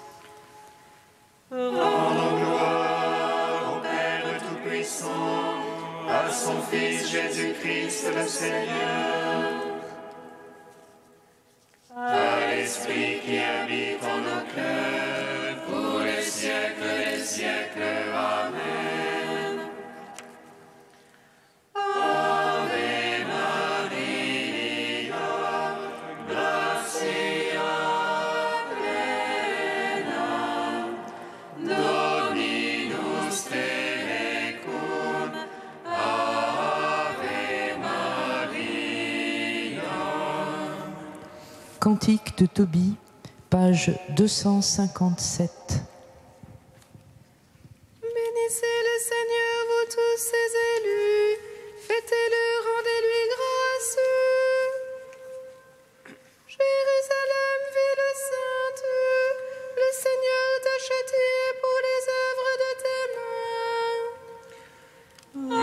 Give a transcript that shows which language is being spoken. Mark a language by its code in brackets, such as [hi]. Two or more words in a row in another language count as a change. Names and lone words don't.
[fr] Rendons gloire au Père Tout-Puissant, à son Fils Jésus-Christ le Seigneur, à l'Esprit qui habite en nos cœurs, pour les siècles des siècles. Amen. [la] Ave Maria, gratia plena, Dominus tecum, Ave Maria. [fr] Cantique de Tobie, page 257. Bénissez le Seigneur, vous tous ses élus, fêtez-le, rendez-lui grâce. Jérusalem, ville sainte, le Seigneur t'a châtié pour les œuvres de tes mains.